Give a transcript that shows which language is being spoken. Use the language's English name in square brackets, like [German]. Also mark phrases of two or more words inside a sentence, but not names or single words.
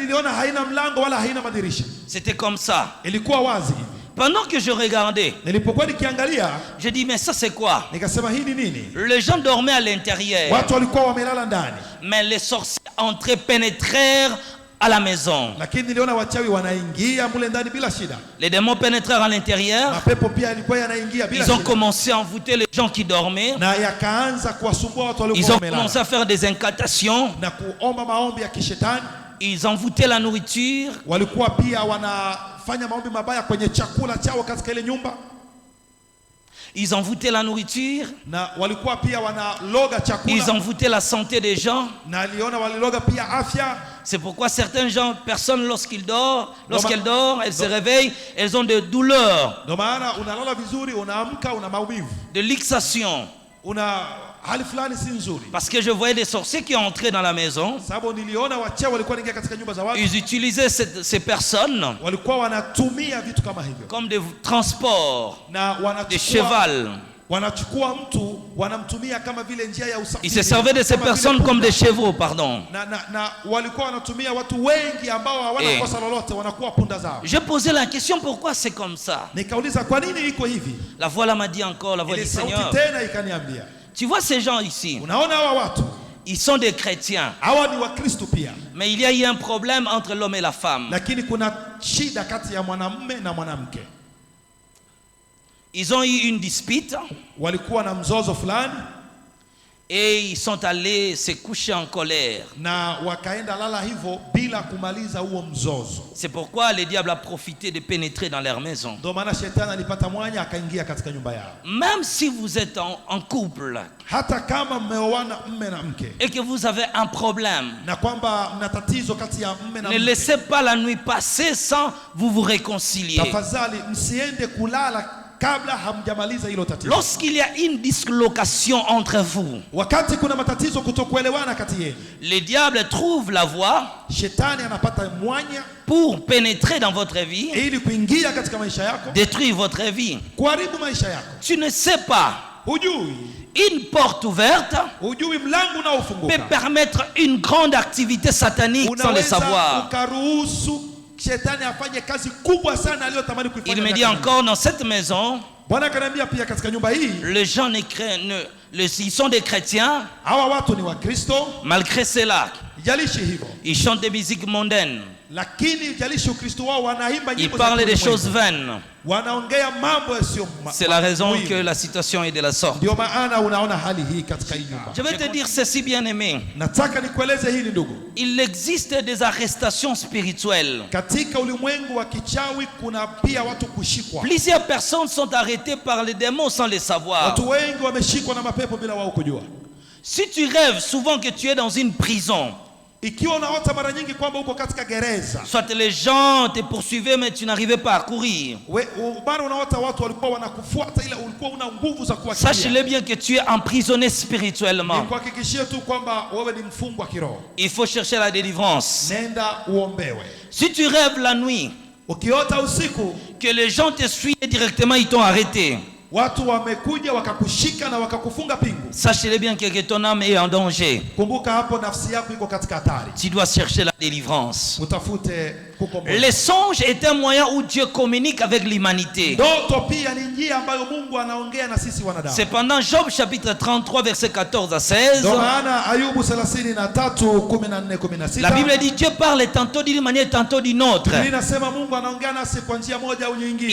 [French] C'était comme ça. Pendant que je regardais, j'ai dit, mais ça c'est quoi? Les gens dormaient à l'intérieur, mais les sorciers entraient, pénétrèrent à la maison. [Swahili] Lakini niliona wachawi wanaingia mule ndani bila shida. [French] Les démons pénétrèrent à l'intérieur. [Swahili] Mapepo pia yalikuwa yanaingia bila shida. [French] Ils ont commencé à envoûter les gens qui dormaient. [Swahili] Na yakaanza kuwasumbua watu waliokuwa wamelala. [French] Ils ont commencé à faire des incantations. [Swahili] Na kuomba maombi ya kishetani. [French] Ils envoûtaient la nourriture. [Swahili] Walikuwa pia wanafanya maombi mabaya kwenye chakula chao katika ile nyumba. [French] Ils envoûtaient la nourriture. [Swahili] Na walikuwa pia wanaloga chakula. [French] Ils envoûtaient la santé des gens. [Swahili] Na aliona waliloga pia afya. [French] C'est pourquoi certaines personnes lorsqu'elles dorment, elles se réveillent, elles ont des douleurs. [Swahili] Ndio maana unalala vizuri, unaamka una maumivu. [French] De luxation. [Swahili] Una hali fulani si nzuri. [French] Parce que je voyais des sorciers qui entraient dans la maison. [Swahili] Sababu niliona wachawi walikuwa wanaingia katika nyumba za watu. [French] Ils utilisaient ces personnes. [Swahili] Walikuwa wanatumia vitu kama hivyo. [French] Comme des transports. [Swahili] Na wanachukua [French] des chevals. [Swahili] Wanachukua mtu wanamtumia kama vile njia ya usafiri. [French] Ils se servaient de ces personnes comme des chevaux, pardon. [Swahili] Na walikuwa wanatumia watu wengi ambao hawana kosa lolote, wanakuwa punda zao. [French] Je posais la question pourquoi c'est comme ça. [Swahili] Nikauliza kwa nini iko hivi? [French] La voix là m'a dit encore, la voix du Seigneur. [Swahili] Sauti tena ikaniambia. [French] Tu vois ces gens ici? [Swahili] Unaona hawa watu? [French] Ils sont des chrétiens. [Swahili] Hawa ni Wakristo pia. [French] Mais il y a eu un problème entre l'homme et la femme. [Swahili] Lakini kuna shida kati ya mwanamume na mwanamke. [French] Ils ont eu une dispute. [Swahili] Walikuwa na mzozo fulani. [French] Et ils sont allés se coucher en colère. [Swahili] Na wakaenda lala hivyo bila kumaliza huo mzozo. [French] C'est pourquoi le diable a profité de pénétrer dans leur maison. [Swahili] Ndio maana shetani alipata mwanya akaingia katika nyumba yao. [French] Même si vous êtes en couple. [Swahili] Hata kama mmeoana mume na mke. [French] Et que vous avez un problème. [Swahili] Na kwamba mna tatizo kati ya mume na mke. [French] Ne laissez pas la nuit passer sans vous réconcilier. [Swahili] Tafadhali msiende kulala kabla hamjamaliza hilo tatizo. [French] Lorsqu'il y a une dislocation entre vous, [Swahili] wakati kuna matatizo kutokuelewana kati yenu, [French] le diable trouve la voie, [Swahili] shetani anapata mwanya [French] pour pénétrer dans votre vie, [Swahili] ili kuingia katika maisha yako, [French] détruire votre vie. [Swahili] kuharibu maisha yako. [French] Tu ne sais pas. [Swahili] Hujui. [French] Une porte ouverte [Swahili] hujui mlango unaofunguka [French] peut permettre une grande activité satanique sans le savoir. [Swahili] Ukaruhusu shetani afanye kazi kubwa sana aliyotamani kuifanya. [French] Il me dit encore dans cette maison, [Swahili] Bwana akaniambia pia katika nyumba hii, [French] les gens ils sont des chrétiens. [Swahili] Hawa watu ni Wakristo. [French] Malgré cela, [Swahili] ijalishi hivyo, [French] ils chantent des musiques mondaines. [Swahili] Lakini ijalishi Ukristo wao wanaimba nyimbo [French] ils parlent des choses vaines. [Swahili] Wanaongea mambo yasiyo. [French] C'est la raison que la situation est de la sorte. [Swahili] Ndio maana unaona hali hii katika hii nyumba. [French] Je vais te dire ceci, bien-aimé. [Swahili] Nataka nikueleze hili ndugu. [French] Il existe des arrestations spirituelles. [Swahili] Katika ulimwengu wa kichawi kuna pia watu kushikwa. [French] Plusieurs personnes sont arrêtées par les démons sans le savoir. [Swahili] Watu wengi wameshikwa na mapepo bila wao kujua. [French] Si tu rêves souvent que tu es dans une prison, [Swahili] ikiwa unaota mara nyingi kwamba uko katika gereza, [French] soit les gens te poursuivaient mais tu n'arrivais pas à courir, [Swahili] bado unaota watu walikuwa wanakufuata ila ulikuwa una nguvu za kuachilia, [French] sache-le bien que tu es emprisonné spirituellement. [Swahili] Nikuhakikishie tu kwamba wewe ni mfungwa kiroho. [French] Il faut chercher la délivrance. [Swahili] Nenda uombewe. [French] Si tu rêves la nuit, [Swahili] ukiota usiku, [French] que les gens te suivent directement, ils t'ont arrêté, [Swahili] watu wamekuja wakakushika na wakakufunga pingu, [French] sache-le bien que ton âme est en danger. [Swahili] Kumbuka hapo nafsi yako iko katika hatari. [French] Tu dois chercher la délivrance. [Swahili] Utafute kukomboa. [French] Les songes est un moyen où Dieu communique avec l'humanité. [Swahili] Ndoto pia ni njia ambayo Mungu anaongea na sisi wanadamu. [French] Cependant, Job chapitre 33 verset 14 à 16. [Swahili] Ndio maana Ayubu 33:14-16. [French] La Bible dit Dieu parle tantôt d'une manière, tantôt d'une autre. [Swahili] Inasema Mungu anaongea nasi kwa njia moja au nyingine.